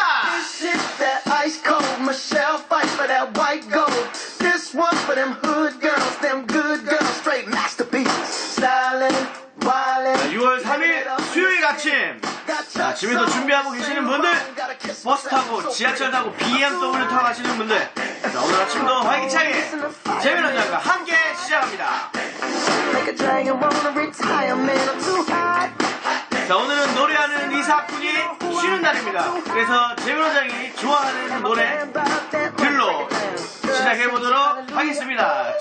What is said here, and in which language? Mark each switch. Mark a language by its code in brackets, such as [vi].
[en] This is that ice cold Michelle fight for that white gold. This one for them hood girls, them good girls, straight masterpieces. Stylin', wildin'. [ko] 6월 3일 수요일 아침, 집에서 준비하고 계시는 분들, 버스 타고 지하철 타고 BMW 타고 가시는 분들, 오늘 아침도 활기차게 재민원장과 함께 시작합니다. [en] Make a dragon wanna retire, man, I'm too hot. [ko] 자, 오늘은 노래하는 이사꾼이 쉬는 날입니다. 그래서 재민원장이 좋아하는 노래들로 시작해보도록 하겠습니다.